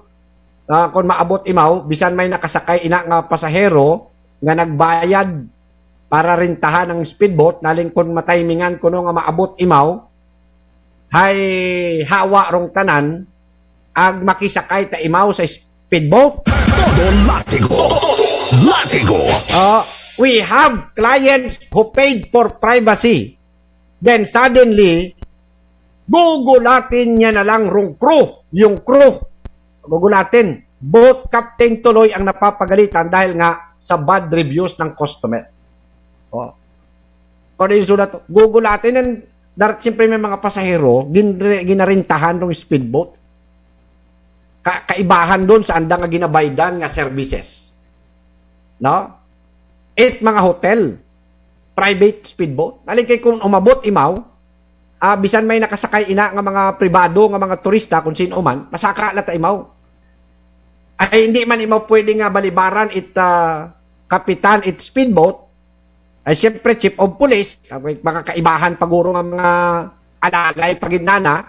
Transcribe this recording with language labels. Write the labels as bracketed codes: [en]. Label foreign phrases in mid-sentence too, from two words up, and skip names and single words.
[akl] Kung maabot imaw, bisan may nakasakay ina nga pasahero nga nagbayad para rintahan ng speedboat, naling kung matimingan kuno nga maabot imaw, hay hawa rong tanan, ag makisakay ta imaw sa speedboat. Todo Latigo. Latigo. [en] We have clients who paid for privacy. Then suddenly, [tl] gugulatin niya na lang rong crew. Yung crew, gugulatin. [en] Boat captain [tl] tuloy ang napapagalitan dahil nga sa [en] bad reviews [tl] ng customer. Kung yung sulat, gugulatin. Siyempre may mga pasahero, ginarintahan ng speedboat. [akl] Kaibahan doon sa andang nga ginabaydan nga services. No? Mga hotel, [en] private speedboat. [akl] Alin kay kung umabot imaw, bisan may nakasakay ina nga mga pribado, nga mga turista, kung sino man, masaka na ta imaw. Ay hindi man imaw pwede nga balibaran kapitan it speedboat, ay siyempre [en] chief of police, [akl] mga kaibahan paguro nga mga alagay paginana.